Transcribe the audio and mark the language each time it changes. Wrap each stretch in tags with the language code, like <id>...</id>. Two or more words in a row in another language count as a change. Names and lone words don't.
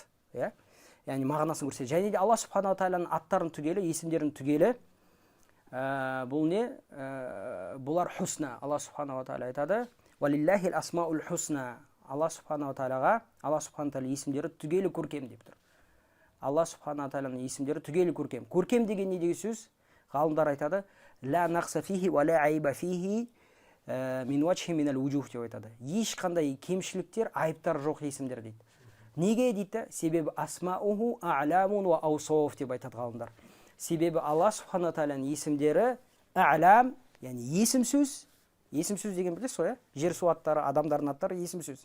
<kk>Яғни мағынасын көрсетеді. Және де Алла</kk> <ar>سبحانه وتعالى</ar> <kk>аттарын түгелі, есімдерін түгелі бұл не? Бұлар хусна. Алла</kk> <ar>سبحانه وتعالى</ar> <kk>айтады:</kk> <ar>«ولله الأسماء الحسنى».</ar> <kk>Алла</kk> <ar>سبحانه وتعالى,</ar> <kk>Алла</kk> <ar>سبحانه وتعالى</ar> <kk>есімдері түгелі көркем деп тұр. Алла</kk> <ar>سبحانه وتعالى</ar> <kk>есімдері түгелі көркем. Көркем деген не деген сөз? Ғалымдар айтады:</kk> <ar>«لا نقص فيه ولا عيب فيه من وجه من الوجوه»</ar> <kk>деп айтады. Ешқандай кемшіліктер, айыптар жоқ есімдер дейді. Неге дейді? Себебі</kk> <ar>أسماؤه أعلام وأوصاف</ar> <kk>деп айтады ғалымдар. Себебі Алла</kk> <ar>سبحانه وتعالى</ar> <kk>есімдері а'лам, яғни есім сөз. Есім сөз деген білесіз ғой, жер су аттары, адамдардың аттары есім сөз.</kk>